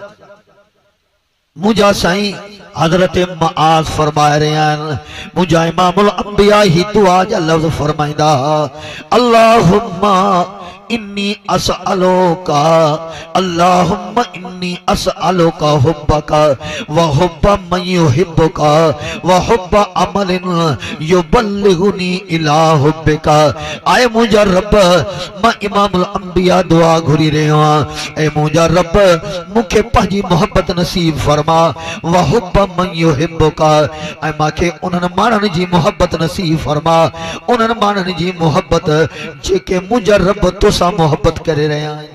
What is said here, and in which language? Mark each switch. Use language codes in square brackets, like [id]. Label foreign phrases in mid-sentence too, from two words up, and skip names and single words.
[sd] मुंहिंजा साईं हज़रत मआज़ फरमाए रहिया आहिनि, मुंहिंजा [ar] إمام الأنبياء [sd] ही दुआ जा लफ़्ज़ फरमाईंदा, [ar] اللهم إني أسألك، اللهم إني أسألك حبك وحب من يحبك وحب عمل يبلغني إلى حبك. [sd] आए मुंहिंजा रब, मां [ar] إمام الأنبياء [sd] दुआ घुरी रहियो आहियां, ऐ मुंहिंजा रब मूंखे पंहिंजी मोहब्बत नसीब फरमा, [ar] وحب من يحبك, [sd] ऐं मूंखे उन्हनि माण्हुनि जी मोहब्बत नसीब फरमा, उन्हनि माण्हुनि जी मोहब्बत जेके मुंहिंजा रब तोसां मोहब्बत करे रहिया आहिनि।